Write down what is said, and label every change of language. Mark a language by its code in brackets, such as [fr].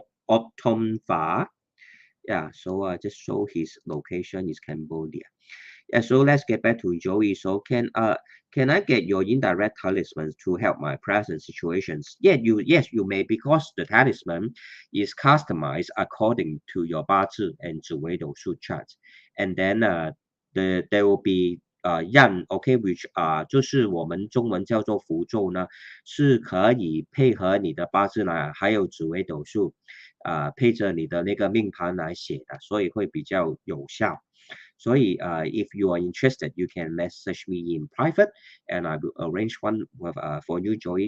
[en] Optom Fa. Yeah, so just show his location is Cambodia. Yeah, so let's get back to Joey. So can I get your indirect talismans to help my present situations? Yeah, you may, because the talisman is customized according to your 八字 and 紫微斗数 charts. And then there will be [zh] 样 [en] OK which [zh] 就是我们中文叫做符咒呢，是可以配合你的八字来，还有紫微斗数配着你的那个命盘来写的，所以会比较有效。 [en] 所以if you are interested, you can message me in private, and I will arrange one with, for you, Joey.